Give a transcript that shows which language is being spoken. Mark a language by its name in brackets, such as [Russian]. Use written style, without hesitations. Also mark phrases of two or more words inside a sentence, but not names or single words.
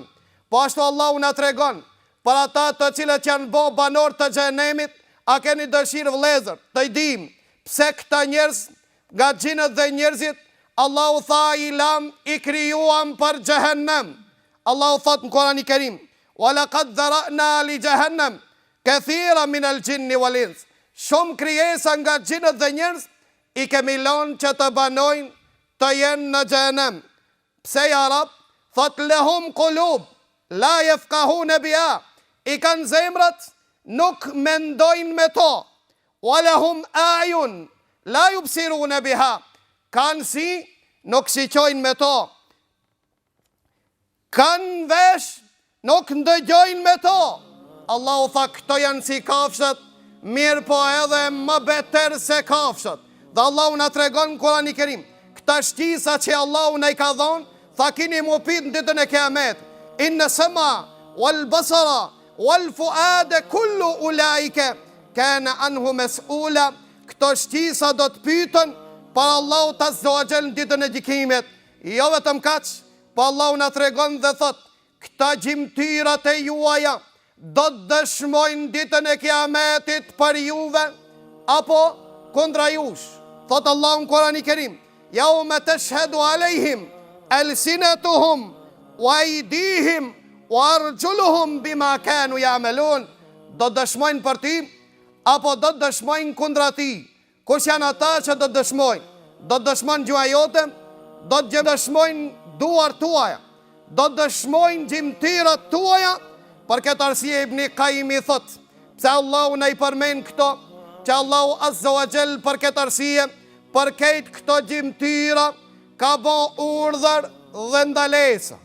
[Albanian] Po ashtu Allahu na tregon për ata të cilët janë bo banor të xhenemit. A keni dëshirë vëllezër të i dim pse këta njerëz, nga gjinët dhe njerëzit, Allahu tha i lam i krijuam për xhehenem. Allahu thot në Kurani Kerim: [Arabic] ولقد ذرأنا لجهنم كثيرا من الجن والإنس. [Albanian] Shumë krijesa nga gjinët dhe njerëz i kemi lënë që të banojnë të jenë në xhehenem. Pse ja Rab? Thot [Arabic] لهم قلوب لا يفقهون بها. [Albanian] I kanë zemrat, nuk mendojnë me to. [Arabic] ولهم أعين لا يبصرون بها. [Albanian] Kanë si, nuk shiqojnë me to. Kanë vesh, nuk ndëgjojnë me to. Allahu tha këto janë si kafshët, mirë po edhe më beter se kafshët. Dhe Allahu na tregon në Kurani Kerim këta shtisa që Allahu na i ka dhonë, tha kini mu pit në ditën e Kiamet. [Arabic] إن السمع والبصر والفؤاد كل أولئك كان عنه مسؤولا. [Albanian] Këto shtisa do të pyetën për Allahu [Arabic] عز وجل [Albanian] në ditën e gjykimit. Jo vetëm kaq, po Allahu na tregon dhe thot: këta gjimtyrat e juaja do të dëshmojnë ditën e Kiametit për juve apo kundra jush. Thot Allahu në Kurani Kerim: [Arabic] يوم تشهد عليهم ألسنتهم وأيديهم وأرجلهم بما كانوا يعملون. [Albanian] Do dëshmojnë për ti apo do dëshmojnë kundra ti? Kush janë ata që do dëshmojnë? Do dëshmojnë gjua jote, do dëshmojnë duar tuaja, do dëshmojnë gjimtyrat tuaja. Për këtë arsye Ibn Qayyim i thot, pse Allahu na i përmend këto, që Allahu [Arabic] عز وجل [Albanian] për këtë arsye, për këtë këto gjimtyra ka bo urdhër dhe ndalesa.